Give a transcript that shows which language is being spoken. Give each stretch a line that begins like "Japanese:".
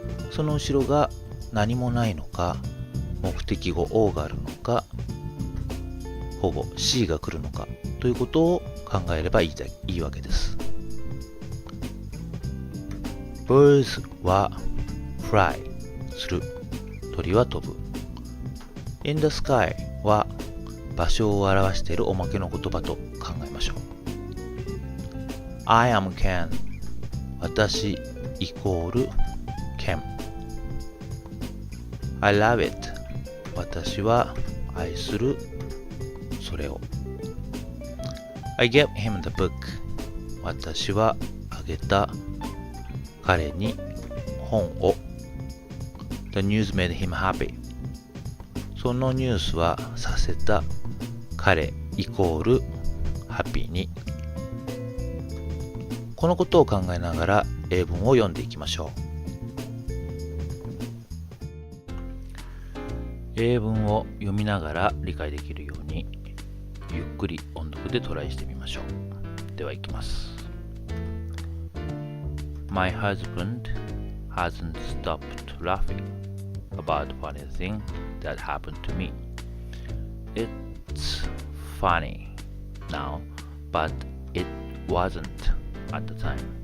Japanese: その後ろが何もないのか、目的語 O があるのか、保護 C が来るのかということを考えればいいわけです。 Birds は fly する、鳥は飛ぶ。
English: In the sky
Japanese: は場所を表しているおまけの言葉と考えましょう。
English: I am Ken
Japanese: 私イコール Ken。
English: I love it
Japanese: 私は愛するそれを。
English: I gave him the book
Japanese: 私はあげた彼に本を。
English: The news made him happy.
Japanese: そのニュースはさせた彼イコールハッピーに。このことを考えながら英文を読んでいきましょう。英文を読みながら理解できるようにゆっくり音読でトライしてみましょう。ではいきます。
English: My husband hasn't stopped laughing about funny thing that happened to me. It's funny now, but it wasn't at the time.